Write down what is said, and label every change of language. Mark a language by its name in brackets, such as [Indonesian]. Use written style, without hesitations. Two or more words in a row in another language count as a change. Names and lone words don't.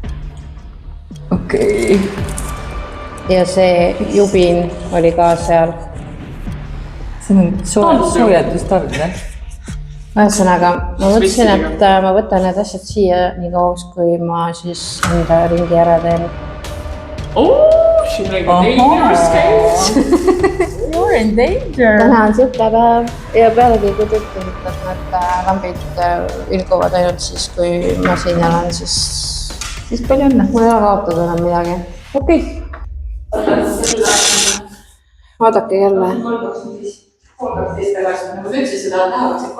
[Estonian] Kiiret. okei. ja see Jubin oli ka seal. See on soojendustorm, jah? Ühesõnaga, ma mõtlesin, et ma võtan need asjad siia nii kauaks, kui ma siis enda ringi ära teen. [English] She's like a dangerous case. You're in danger. [Estonian] Täna on siuke päev ja pealegi, kui te ütlesite, et need lambid vilguvad ainult siis, kui ma siin olen, siis palju õnne. Mul ei ole kaotada enam midagi. Okei. Vaadake jälle. 3-12 tagasi, nagu sa ütlesid, seda tahaks, et 3-3.